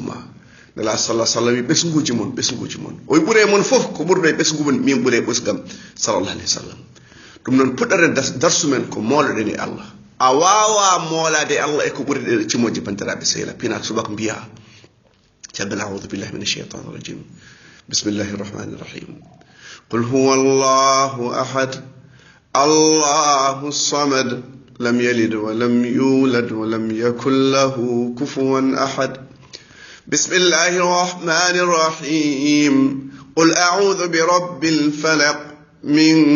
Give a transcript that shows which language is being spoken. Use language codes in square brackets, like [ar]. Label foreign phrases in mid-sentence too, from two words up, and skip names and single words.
[ff] ma nala [ar] صلى الله عليه وسلم [ff] ɓesguji mon o ɓure mon fof ko ɓurɗo e ɓesgu mon min ɓure ɓesgam sallallahu [ar] عليه وسلم [ff] ɗum noon puɗɗare darsu men ko moloɗen e Allah a wawa molade e Allah e ko ɓuri ɗe cimoji bandiraɓe sehla pina subaka mbiya jabbal [ar] أعوذ بالله من الشيطان الرجيم بسم الله الرحمن الرحيم قل هو الله أحد الله الصمد لم يلد ولم يولد ولم يكن له كفوا أحد بسم الله الرحمن الرحيم قل أعوذ برب الفلق من